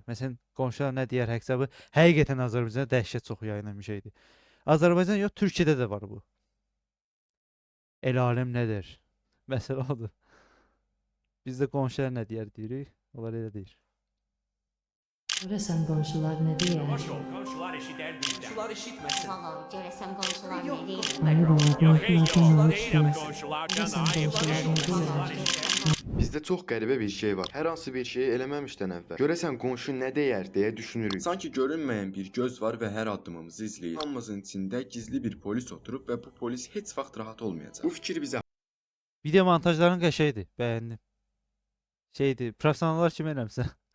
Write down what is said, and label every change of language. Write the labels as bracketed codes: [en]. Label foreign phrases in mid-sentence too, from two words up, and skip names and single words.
[az] Məsələn, qonşular nə deyər hesabı həqiqətən Azərbaycanda dəhşət çox yayılan bir şeydir. Azərbaycan yox, Türkiyədə də var bu. El alem nədir? Məsələ odur. Bizdə qonşular nə deyər deyirik, onlar elə deyir. Görəsən qonşular nə deyər? [tr] Komşular eşiter bizden. Komşular eşitmesin. [az] Valla görəsəm qonşular [tr] Yok, [az] nə deyir? [tr] Hayır baba, Yok, hey, [az] qonşulardan [tr] komşular değil ama [az] danışmaz. [tr] komşulardan [az] Görəsən [tr] hayır. [az] qonşular nə [tr] Komşular [az] deyər? [tr] eşiter. [az] Bizdə çox qəribə bir şey var. Hər hansı bir şeyi eləməmişdən əvvəl görəsən qonşu nə deyər deyə düşünürük. Sanki görünməyən bir göz var və hər addımımızı izləyir. Hamımızın içində gizli bir polis oturub və bu polis heç vaxt rahat olmayacaq. Bu fikir bizə Video montajların qəşəngdir, bəyəndim. Şeydir, professionallar kimi eləmsən.